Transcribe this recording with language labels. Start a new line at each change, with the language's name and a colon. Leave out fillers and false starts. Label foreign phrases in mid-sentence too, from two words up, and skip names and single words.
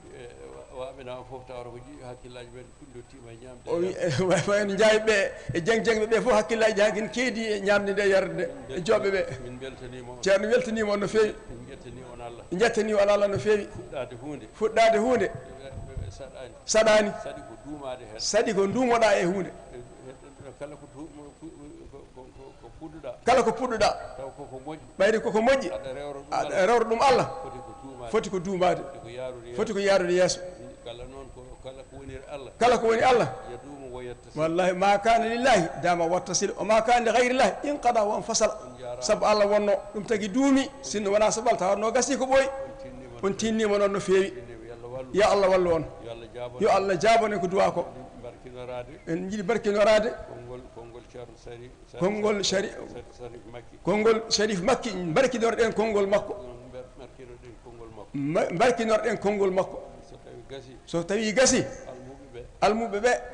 Fula: o wi en jayɓe e jeng ɓe fof hakkillaji hakin keedi e ñamde nde yarde nde e joɓɓe ɓe ceerno weltanima on no fewi jettani on Allah no fewi fuɗɗade hunde saɗani saɗi ko dumoɗa e hunde kala ko puɗɗoɗa ɓayde koko moƴƴi aɗa rewra ɗum Allah foti ko duumade foti ko yaarude yeeso kala ko woni Allah wallahi
Arabic: ما كان لله دام واتصل
Fula: o
Arabic: ما كان لغير الله انقطع وانفصل
Fula: sabu Allah wonno ɗum tagi duumi sinno wona sabal tawa no gasi ko ɓooyi on tinnima noon no feewi yo Allah wallu on yo Allah jabone ko duwa ko en jiiɗi barkinorade konngol Sharif Makki barkinorɗen konngol makko barkinorɗen konngol makko so tawi gasi almuɓe ɓe